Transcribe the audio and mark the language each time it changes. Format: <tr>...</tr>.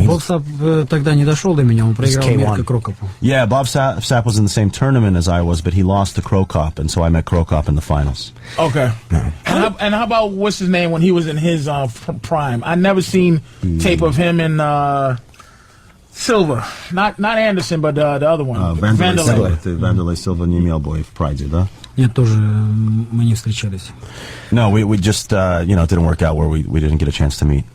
<ru>Bob Sapp тогда не дошел до меня, он проиграл Мирко Крокопу.</ru> <en>Yeah, Bob Sapp was in the same tournament as I was, but he lost to Krokop, and so I met Krokop in the finals. Okay. And how about what's his name when he was in his prime? I never seen tape of him in Silva, not Anderson, but the other one. Vanderlei.</en> <ru>Ты Vanderlei Silva не имел бой в Прайде, да? Нет, тоже мы не встречались.</ru> <en>No, we just it didn't work out where we didn't get a chance to meet.</en>